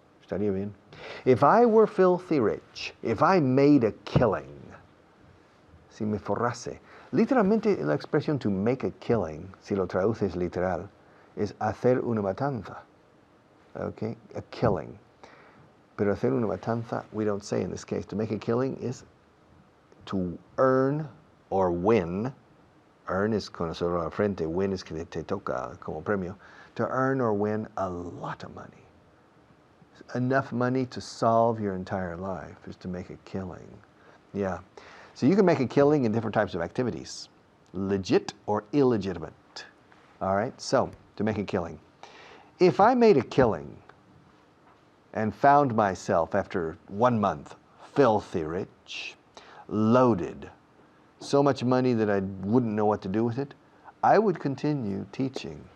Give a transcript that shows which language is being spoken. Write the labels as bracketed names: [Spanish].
[Spanish] Estaría bien. [English] If I were filthy rich, if I made a killing, [Spanish] si me forrase, literalmente la expresión [English] to make a killing, [Spanish] si lo traduces literal, es hacer una matanza. [English] Okay, a killing. [Spanish] Pero hacer una matanza, [English] we don't say in this case. To make a killing is to earn or win. [Spanish] Earn es con el sobre la frente, win es que te toca como premio. [English] To earn or win a lot of money. Enough money to solve your entire life is to make a killing. Yeah. So you can make a killing in different types of activities. Legit or illegitimate. All right, so to make a killing. If I made a killing and found myself after 1 month filthy rich, loaded, so much money that I wouldn't know what to do with it, I would continue teaching.